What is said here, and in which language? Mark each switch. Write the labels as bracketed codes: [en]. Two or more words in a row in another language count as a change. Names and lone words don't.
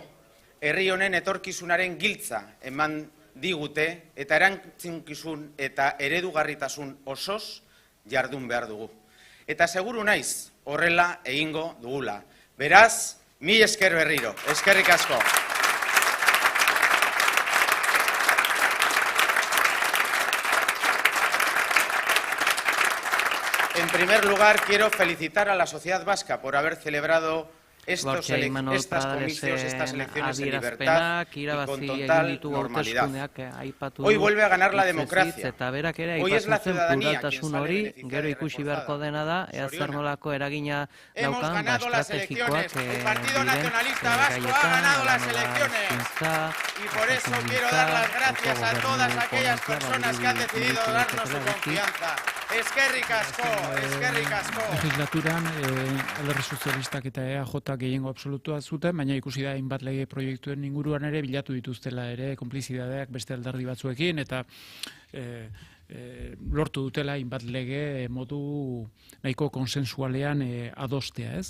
[eu] Herri honen etorkizunaren giltza eman digute eta erantzukizun eta eredugarritasun osoz jardun behar dugu. Eta seguru naiz horrela egingo dugula. Beraz, mil esker berriro. Eskerrik asko. [es] En primer lugar, quiero felicitar a la sociedad vasca por haber celebrado estas comicios, estas elecciones en libertad y con total normalidad. Hoy vuelve a ganar la democracia. Hoy es la ciudadanía quien sale beneficiada. Hemos ganado las elecciones. El Partido Nacionalista Vasco ha ganado las elecciones. Y por eso quiero dar las gracias a todas aquellas personas que han decidido darnos su confianza. [eu] Eskerrik asko, eskerrik asko. Legislaturan, alderdi sozialistak eta EAJ gehiengo absolutua zuten, baina ikusi da hainbat lege proiektuen inguruan ere bilatu dituztela ere konplizidadeak beste alderdi batzuekin eta lortu dutela hainbat lege modu nahiko konsensualean adostea, ez?